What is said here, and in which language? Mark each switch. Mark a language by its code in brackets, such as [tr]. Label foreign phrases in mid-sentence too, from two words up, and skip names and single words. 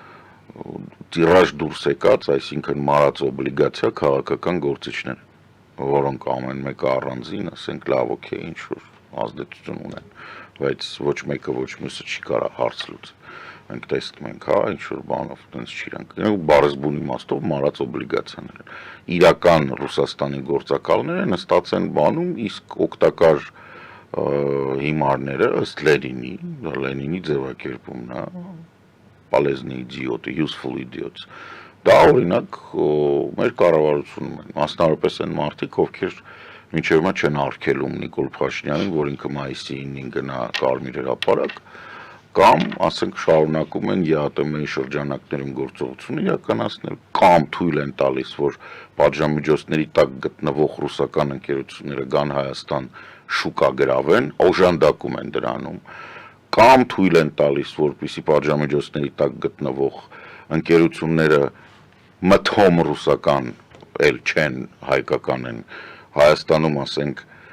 [hy] տիրաժ դուրս եկած, այսինքն մարած օբլիգացիա քաղաքական գործիչներ, որոնք ամեն մեկը առանձին, ասենք լավ, օքեյ, ինչ որ ազդեցություն ունեն, բայց ոչ մեկը ոչ մյուսը չի կարող հարց լուծել։ Մենք տեսնում ենք, հա, ինչ որ բանով տենց չիրանք։ Բարձբուն իմաստով մարած օբլիգացիաներ են։ Իրական Ռուսաստանի գործակալները նստած են բանում, իսկ օգտակար հիմարները ըստ Լենինի ձևակերպումն է, [ru] полезные идиоты, [en] useful idiots։ [hy] Դա օրինակ մեր կառավարությունում են, մասնավորապես են մարդիկ, ովքեր մինչև հիմա չեն արգելում Նիկոլ Փաշինյանին, որ ինքը մայիսի 9-ին գնա Կարմիր հրապարակ, կամ ասենք շարունակում են ԵԱՏՄ-ի շրջանակներում գործողություն իրականացնել, կամ թույլ են տալիս, որ պատժամիջոցների տակ գտնվող ռուսական ընկերությունները գան Հայաստան շուկա գրավեն, օժանդակում են դրանում, կամ թույլ են տալիս, որպեսզի պատժամիջոցների տակ գտնվող ընկերությունները մթոմ ռուսական էլ չեն հայկական են Հայաստանում ասենք